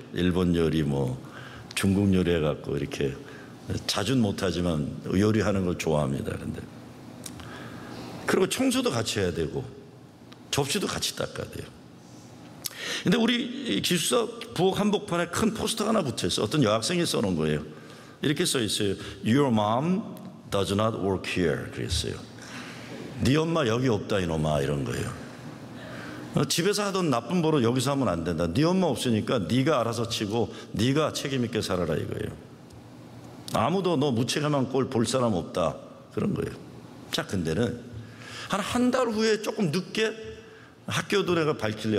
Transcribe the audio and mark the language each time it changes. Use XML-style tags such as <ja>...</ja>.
<ko>일본 요리 뭐 중국 요리 해갖고 이렇게 자주는 못하지만 요리하는 걸 좋아합니다. 근데 그리고 청소도 같이 해야 되고 접시도 같이 닦아야 돼요. 근데 우리 기숙사 부엌 한복판에 큰 포스터가 하나 붙어 있어요. 어떤 여학생이 써놓은 거예요. 이렇게 써 있어요.</ko> <en>Your mom does not work here.</en> <ko>그랬어요. 네 엄마 여기 없다 이놈아, 이런 거예요. 집에서 하던 나쁜 버릇 여기서 하면 안 된다. 네 엄마 없으니까 네가 알아서 치고 네가 책임 있게 살아라 이거예요. 아무도 너 무책임한 꼴 볼 사람 없다, 그런 거예요. 자, 근데는 한 달 후에 조금 늦게 학교 노래가 밝힐래.</ko>